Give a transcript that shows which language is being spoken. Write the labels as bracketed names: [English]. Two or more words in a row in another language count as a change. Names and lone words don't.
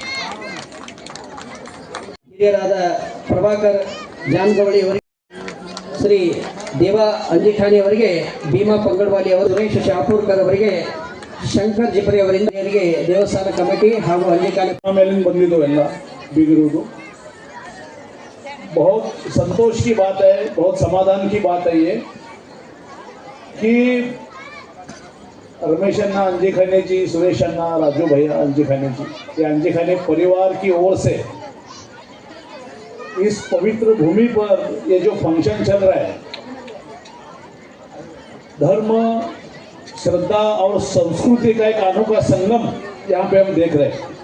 [Kannada] ಹಿರಿಯರಾದ ಪ್ರಭಾಕರ್ ಜಾನ್ಗೌಳಿ ಅವರಿಗೆ, ಶ್ರೀ ದೇವಾ ಅಂಜಿಖಾನಿ ಅವರಿಗೆ, ಭೀಮಾ ಪಂಗಡ್ವಾಲಿ ಅವರು, ಸುರೇಶ್ ಶಾಪೂರ್ಕರ್ ಅವರಿಗೆ, ಶಂಕರ್ ಜಿಪರಿ ಅವರಿಂದ ದೇವಸ್ಥಾನ ಕಮಿಟಿ ಹಾಗೂ ಅಂಜಿಖಾನೆ ಮೇಲಿಂದ ಬಂದಿದ್ದು ಎಲ್ಲ ಬೀಗಿರುವುದು [Hindi] बहुत संतोष की बात है, बहुत समाधान की बात है ये कि रमेश अन्ना अंजिखाने जी, सुरेश अन्ना, राजू भैया अंजिखाने जी, ये अंजिखाने परिवार की ओर से इस पवित्र भूमि पर ये जो फंक्शन चल रहा है, धर्म, श्रद्धा और संस्कृति का एक अनोखा संगम यहाँ पे हम देख रहे हैं।